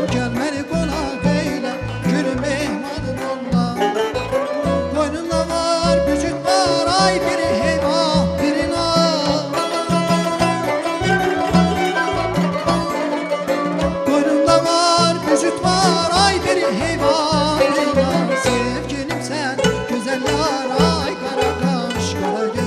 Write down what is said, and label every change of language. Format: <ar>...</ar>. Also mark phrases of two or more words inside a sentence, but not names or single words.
<az>Gəl məni qonaq eylə, gülü mehmanım Allah. Qoynunda var, bücüt var, ay biri heyvah, biri nar. Qoynunda var, bücüt var, ay biri heyvah, biri nar.</az> <tr>Sevgilim sen, güzel yar, ay kara kaş, kara göz.</tr>